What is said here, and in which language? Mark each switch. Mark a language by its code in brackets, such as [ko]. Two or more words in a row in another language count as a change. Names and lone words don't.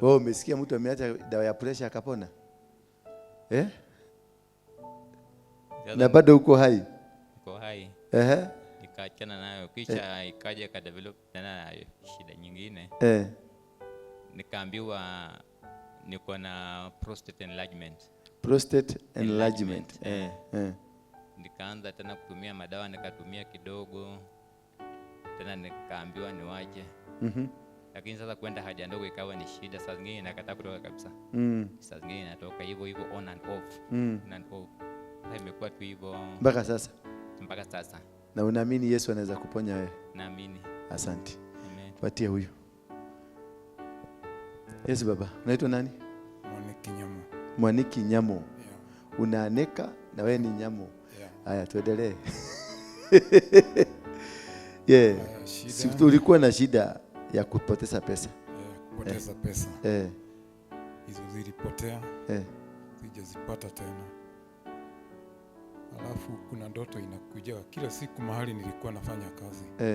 [sw] Wewe umesikia mtu ameacha dawa ya pressure akapona? Na bado uko hai? Uko hai. Nikaachana nayo kisha ikaja ka develop tena shida nyingine. Nikaambiwa niko na [en] prostate enlargement. Prostate enlargement. [sw] Nikaanza tena kutumia madawa, nikatumia kidogo. Tena nikaambiwa niwache. Lakini sasa kwenda haja ndogo ikawa ni shida, saa zingine nakataa kutoka kabisa. Saa zingine inatoka hivyo [en] on and off. On and off. [sw] Sasa imekuwa tu hivyo mpaka sasa. Mpaka sasa. Na unaamini Yesu anaweza kuponya wewe? Naamini. Asante. Amen. Patia huyu. Yes baba. Unaitwa nani? Mwaniki Nyamo. Mwaniki Nyamo. Unaaneka na wewe ni Nyamo. Haya tuendelee. Si ulikuwa na shida ya kupoteza pesa? Kupoteza pesa. Hizo zilipotea. Sijazipata tena. Alafu kuna ndoto inakuja kila siku mahali nilikuwa nafanya kazi.